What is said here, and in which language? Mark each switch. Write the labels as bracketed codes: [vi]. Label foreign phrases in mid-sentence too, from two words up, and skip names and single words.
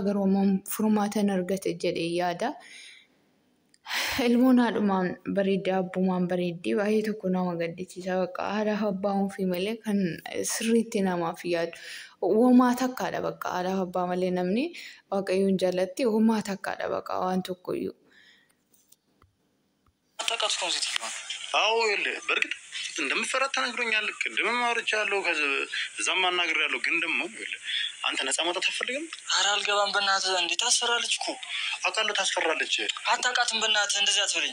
[om] Garuu ammoo furmaata hin argate jedhee yaada. Ilmoon haadhumaan bareeddee abbummaan bareeddee baay'ee tokko nama gaddisiisa. Bakka haadhaaf abbaan ofii malee kan sirriitti namaaf yaadu. Uumaa takkaadha bakka haadhaaf abbaa malee namni waaqayyoon jaalatti uumaa takkaadha bakka waan tokkoyyuu. [am] አዎ በርግጥ እንደምፈራት ተነግሮኛል። ቅድም አውርቻለሁ ከዛም አናግሬያለሁ። ግን ደግሞ አንተ ነፃ መውጣት አትፈልግም? ኧረ አልገባም በእናትህ። እንዴት ታስፈራለች እኮ አውቃለሁ ታስፈራለች። አታውቃትም በእናትህ እንደዚህ አትበለኝ።